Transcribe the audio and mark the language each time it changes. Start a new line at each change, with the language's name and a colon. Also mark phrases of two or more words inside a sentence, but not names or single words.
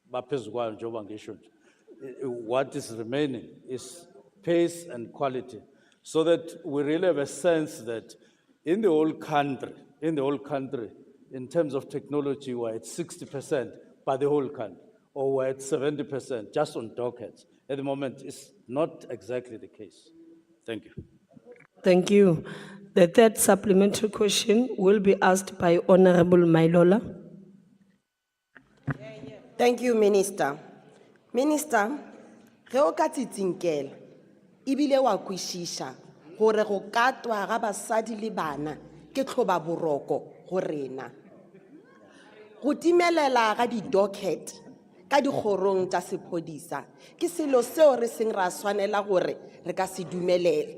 English: What is remaining is pace and quality, so that we really have a sense that in the whole country, in terms of technology, we're at 60% by the whole country, or we're at 70% just on dockets. At the moment, it's not exactly the case. Thank you. Thank you. The third supplementary question will be asked by Honorable Mailola. Thank you, Minister. Minister,
Northern Sotho: ge o ka tsitsinkela, ebile wa kwishisha gore go katwa ga basadi le bana ke tlhoba boroko go rena. Go timelela ga di-docket ka dikgorong tša sephodisa ke selo seo re seng ra swanela gore re ka se dumelele.